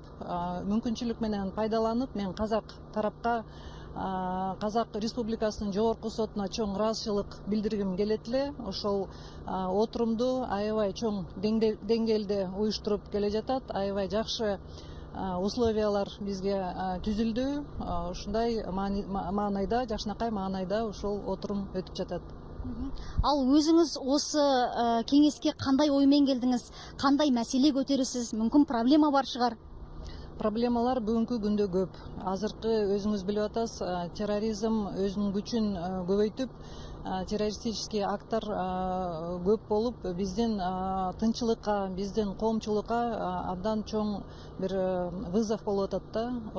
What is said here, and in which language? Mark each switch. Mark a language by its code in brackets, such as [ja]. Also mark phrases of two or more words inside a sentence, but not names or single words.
[ky] Мүмкүнчүлүк менен пайдаланып, мен Казак тарапка, Казак Республикасынын жогорку сотуна чоң ыраазычылык билдиргим келет эле. Ошол отурумду аябай чоң деңгээлде уюштуруп келе жатат. Аябай жакшы условиялар бизге түзүлдү. Ушундай маанайда, жакшынакай маанайда ушул отурум өтүп жатат. [kk] Ал өзіңіз осы кеңеске қандай оймен келдіңіз, қандай мәселе көтересіз, мүмкін проблема бар шығар? [ky] Проблемалар бүгүнкү күндө көп. Азыркы өзүңүз билип атасыз, терроризм өзүнүн күчүн көбөйтүп, террористический акттар көп болуп, биздин тынчылыкка, биздин коомчулукка абдан чоң бир вызов болуп атат да.